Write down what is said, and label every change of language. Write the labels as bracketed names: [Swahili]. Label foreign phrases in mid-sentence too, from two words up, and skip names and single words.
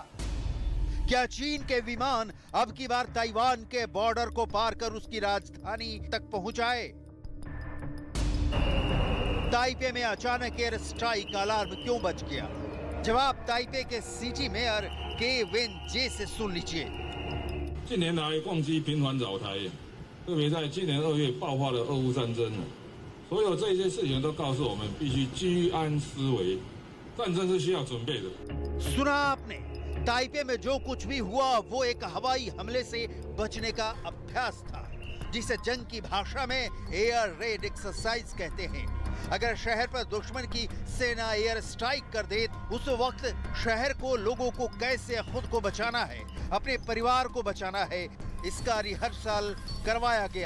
[Hindi] क्या चीन के विमान अब की बार ताइवान के बॉर्डर को पार कर उसकी राजधानी तक पहुंच आए? ताइपे में अचानक [English] air strike [Hindi] का अलार्म क्यों बज गया? जवाब ताइपे के [English] city mayor [Hindi] के वेन जे से सुन लीजिए। [Chinese] 近年来，共机频繁扰台，特别在今年2月爆发了俄乌战争。所有这些事情都告诉我们，必须居安思危，战争是需要准备的。 [Hindi] सुना आपने, ताइपे में जो कुछ भी हुआ वो एक हवाई हमले से बचने का अभ्यास था, जिसे जंग की भाषा में [English] air raid exercise [Hindi] कहते हैं। अगर शहर पर दुश्मन की सेना [English] air strike [Hindi] कर दे, उस वक्त शहर को, लोगों को कैसे खुद को बचाना है, अपने परिवार को बचाना है, इसका रिहर्सल करवाया गया।